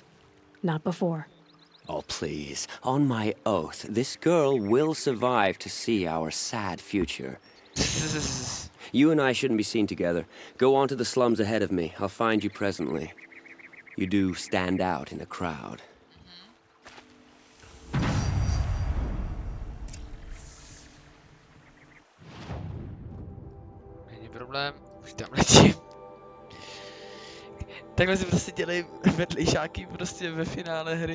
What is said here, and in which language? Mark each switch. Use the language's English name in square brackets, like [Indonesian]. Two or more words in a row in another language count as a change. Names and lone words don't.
[English] Not before. Oh, please. On my oath, this girl will survive to see our sad future. You and I shouldn't be seen together. Go on to the slums ahead of me. I'll find you presently. You do stand out in a crowd. [Czech] Není problém, už tam letím. Takhle si prostě dělej vedlejšáky prostě ve finále hry.